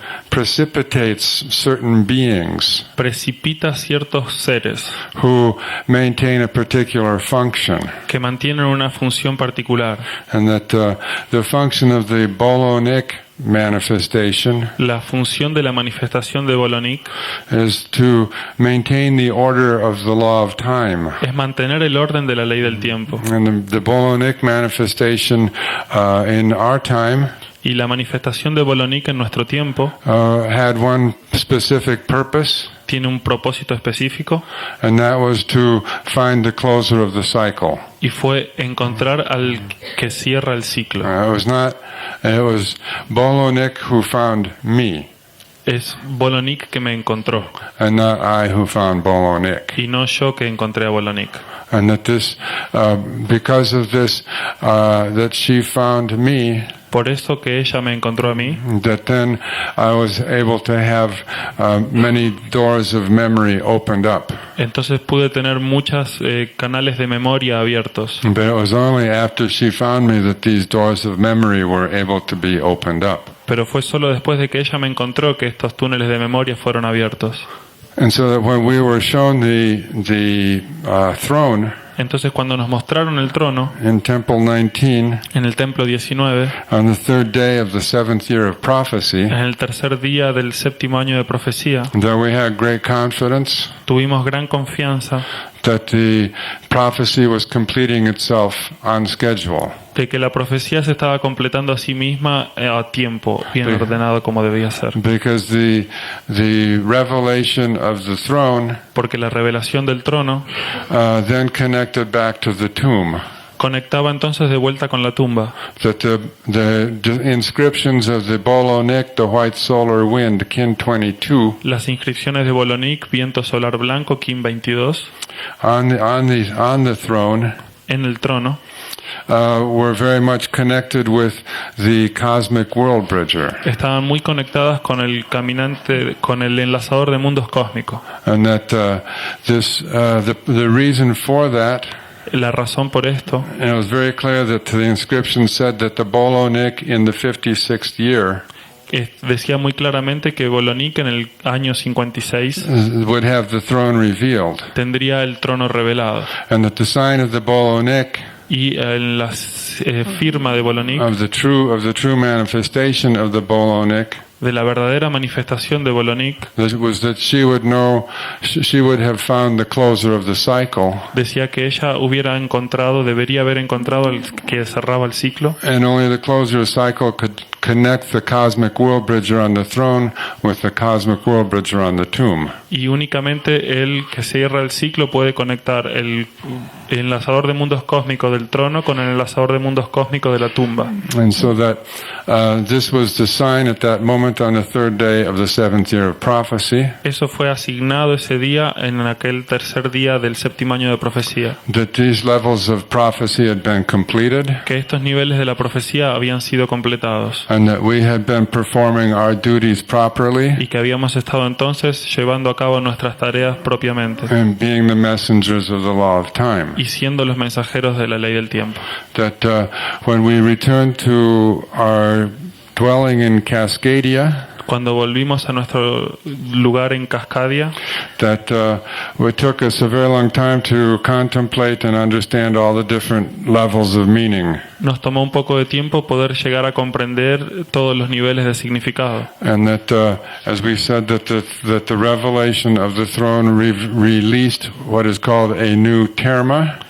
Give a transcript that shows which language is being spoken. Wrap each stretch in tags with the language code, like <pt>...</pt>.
<en>precipitates certain beings</en> <es>precipita ciertos seres</es> <en>who maintain a particular function.</en> <es>que mantienen una función particular.</es> <en>And that the function of the Bolonic manifestation</en> <es>La función de la manifestación de Bolonic</es> <en>is to maintain the order of the law of time.</en> <es>es mantener el orden de la ley del tiempo.</es> <en>And the Bolonic manifestation in our time</en> <es>Y la manifestación de Bolonic en nuestro tiempo</es> <en>had one specific purpose,</en> <es>tiene un propósito específico</es> <en>and that was to find the closer of the cycle.</en> <es>y fue encontrar al que cierra el ciclo.</es> <en>It was Bolonic who found me,</en> <es>Es Bolonic que me encontró</es> <en>and not I who found Bolonic.</en> <es>y no yo que encontré a Bolonic.</es> <en>And that this, because of this, that she found me,</en> <es>Por eso que ella me encontró a mí,</es> <en>that then I was able to have many doors of memory opened up.</en> <es>entonces pude tener muchos canales de memoria abiertos.</es> <en>But it was only after she found me that these doors of memory were able to be opened up.</en> <es>Pero fue solo después de que ella me encontró que estos túneles de memoria fueron abiertos.</es> <en>And so that when we were shown the throne</en> <es>Entonces cuando nos mostraron el trono</es> <en>in Temple 19,</en> <es>en el templo 19,</es> <en>on the third day of the seventh year of prophecy,</en> <es>en el tercer día del séptimo año de profecía,</es> <en>that we had great confidence</en> <es>tuvimos gran confianza</es> <en>that the prophecy was completing itself on schedule.</en> <es>de que la profecía se estaba completando a sí misma a tiempo, bien Sí. ordenado como debía ser.</es> <en>Because the revelation of the throne</en> <es>Porque la revelación del trono</es> <en>then connected back to the tomb.</en> <es>conectaba entonces de vuelta con la tumba.</es> <en>That the inscriptions of the Bolonic, the white solar wind, kin 22,</en> <es>Las inscripciones de Bolonic, viento solar blanco, Kim 22,</es> <en>on the throne,</en> <es>en el trono,</es> <en>were very much connected with the cosmic world bridger,</en> <es>estaban muy conectadas con el caminante, con el enlazador de mundos cósmicos.</es> <en>and that the reason for that.</en> <es>La razón por esto,</es> <en>And it was very clear that the inscription said that the Bolonic in the 56th year</en> <es>decía muy claramente que Bolonic en el año 56</es> <en>would have the throne revealed,</en> <es>tendría el trono revelado.</es> <en>and that the sign of the Bolonic,</en> <es>Y en la firma de Bolonic,</es> <en>of the true manifestation of the Bolonic,</en> <es>de la verdadera manifestación de Bolonic,</es> <en>was that she would have found the closer of the cycle,</en> <es>decía que ella debería haber encontrado el que cerraba el ciclo,</es> <en>and only the closer of the cycle could connect the cosmic world bridger on the throne with the cosmic world bridger on the tomb.</en> <es>y únicamente el que cierra el ciclo puede conectar el enlazador de mundos cósmicos del trono con el enlazador de mundos cósmicos de la tumba.</es> <en>And so that this was the sign at that moment on the third day of the seventh year of prophecy,</en> <es>Eso fue asignado ese día en aquel tercer día del séptimo año de profecía,</es> <en>that these levels of prophecy had been completed,</en> <es>que estos niveles de la profecía habían sido completados</es> <en>and that we had been performing our duties properly</en> <es>y que habíamos estado entonces llevando a cabo nuestras tareas propiamente</es> <en>and being the messengers of the law of time.</en> <es>y siendo los mensajeros de la ley del tiempo.</es> <en>That when we returned to our dwelling in Cascadia,</en> <es>Cuando volvimos a nuestro lugar en Cascadia,</es> <en>that it took us a very long time to contemplate and understand all the different levels of meaning.</en> <es>nos tomó un poco de tiempo poder llegar a comprender todos los niveles de significado.</es> <en>And that, as we said, that the revelation of the throne released what is called a new terma,</en>